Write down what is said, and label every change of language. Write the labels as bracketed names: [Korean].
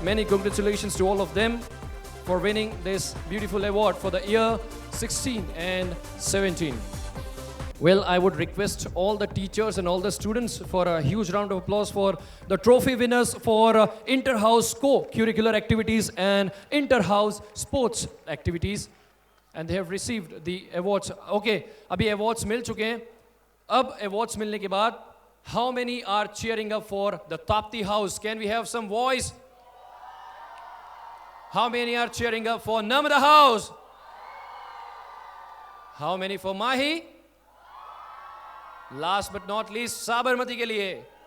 [English] Many congratulations to all of them for winning this beautiful award for the year 16 and 17. Well, I would request all the teachers and all the students for a huge round of applause for the trophy winners for inter-house co-curricular activities and inter-house sports activities. And they have received the awards. [Hindi] Okay, अभी awards मिल चुके हैं. अब awards मिलने के बाद, [English] how many are cheering up for the Tapti House? Can we have some voice? How many are cheering up for Narmada House? How many for Mahi? Last but not least, Sabarmati [Hindi] के लिए.